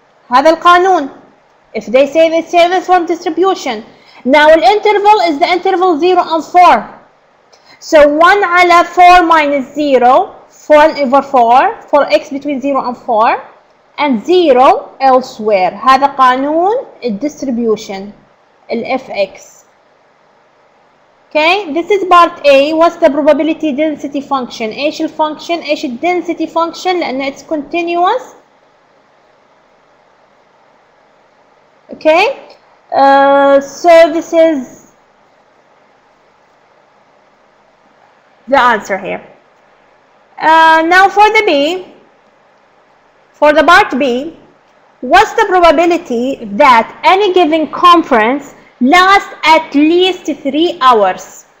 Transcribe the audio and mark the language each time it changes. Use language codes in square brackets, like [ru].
[ar] هذا القانون. [en] If they say it's uniform distribution. Now the interval is the interval 0 and 4. So 1 على 4 minus 0, 4 over 4 for x between 0 and 4, and 0 elsewhere. [ar] هذا قانون الديستريبيوشن fx. [en] Okay, this is part A. What's the probability density function? [ar] ايش الفانكشن؟ ايش الدensity function؟ لأن [en] it's continuous. Okay, so this is the answer here. Now for the B, for the part B, what's the probability that any given conference lasts at least 3 hours?